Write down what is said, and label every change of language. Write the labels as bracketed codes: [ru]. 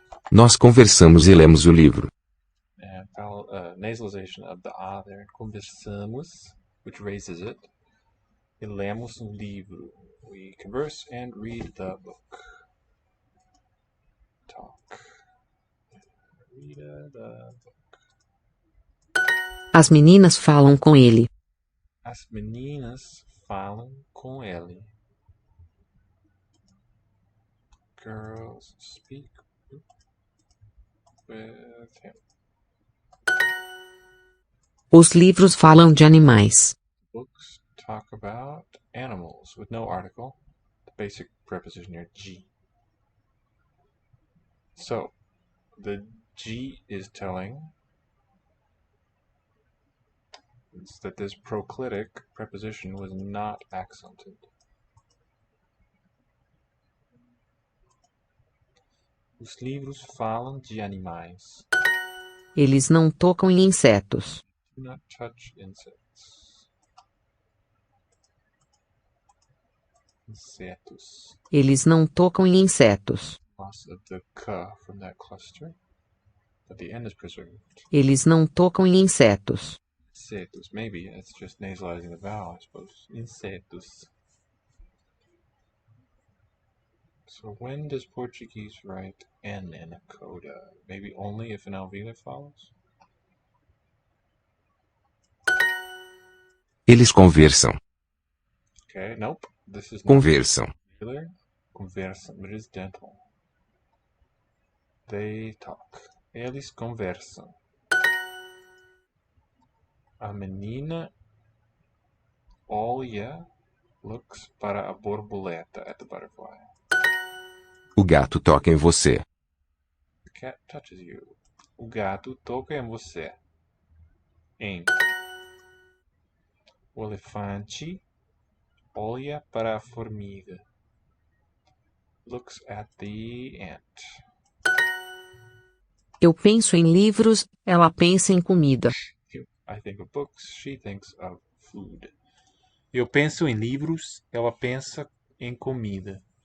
[pt] Nós conversamos e lemos o livro. [en] And nasalization of the A there. Conversamos, which raises it. [pt] E lemos um livro. [en] We converse and read the book. Talk. Read the book. [pt] As meninas falam com ele. As meninas falam com ele. [en] Girls speak with him. [pt] Os livros falam de animais. [en] Books talk about animals with no article. The basic preposition here, G. So, the G is telling us that this proclitic preposition was not accented. [pt] Os livros falam de animais. Eles não tocam em insetos. [en] Do not touch insects. [pt] Insetos. Eles não tocam em insetos. [en] Loss of the K from that cluster, but the N is preserved. [pt] Eles não tocam em insetos. [en] Insetos, maybe it's just nasalizing the vowel, I suppose. Insetos. So when does Portuguese write N in a coda? Maybe only if an alveolar follows? [pt] Eles conversam. [en] Okay, nope. This is not [pt] Conversam. [en] alveolar. Conversam, but it is dental. They talk. [pt] Eles conversam. A menina olha, looks para a borboleta [en] at the butterfly. [pt] O gato toca em você. [en] The cat touches you. [pt] O gato toca em você. Em. O elefante olha para a formiga. [en] Looks at the ant. [pt] Eu penso em livros, ela pensa em comida. [en] I think of books, she thinks of food. [pt] Eu penso em livros, ela pensa em comida.